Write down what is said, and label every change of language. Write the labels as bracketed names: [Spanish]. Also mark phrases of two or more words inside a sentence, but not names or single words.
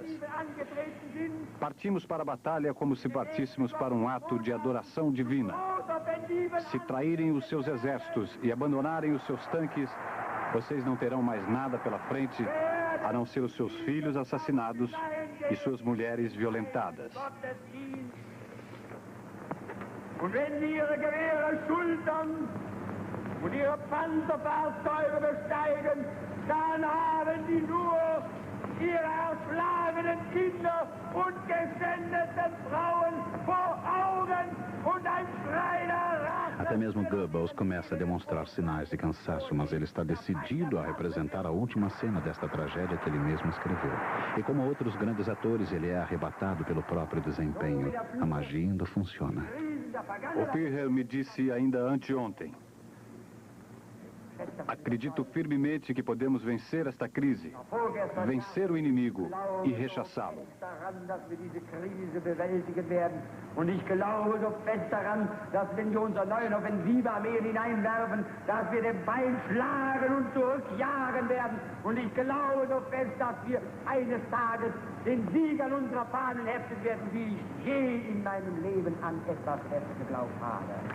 [Portuguese] Partimos para a batalha como se partíssemos para um ato de adoração divina. Se traírem os seus exércitos e abandonarem os seus tanques, vocês não terão mais nada pela frente, a não ser os seus filhos assassinados e suas mulheres violentadas. [German] Und wenn sie ihre Gewehre schultern und ihre Panzerfahrzeuge besteigen, dann haben sie nur ihre erschlagenen Kinder und geschändeten Frauen vor Augen und ein Schrei der Rache. [Portuguese] Até mesmo Goebbels começa a demonstrar sinais de cansaço, mas ele está decidido a representar a última cena desta tragédia que ele mesmo escreveu. E como outros grandes atores, ele é arrebatado pelo próprio desempenho. A magia ainda funciona. O Führer me disse ainda anteontem: acredito firmemente que podemos vencer esta crise, vencer o inimigo e rechaçá-lo. [German] Und ich glaube so fest daran, dass wenn wir unsere neuen Offensivarmeen hineinwerfen, dass wir den Feind schlagen und zurückjagen werden. Und ich glaube so fest, dass wir eines Tages den Sieg an unserer Fahnen heften werden, wie ich je in meinem Leben an etwas fest geglaubt habe.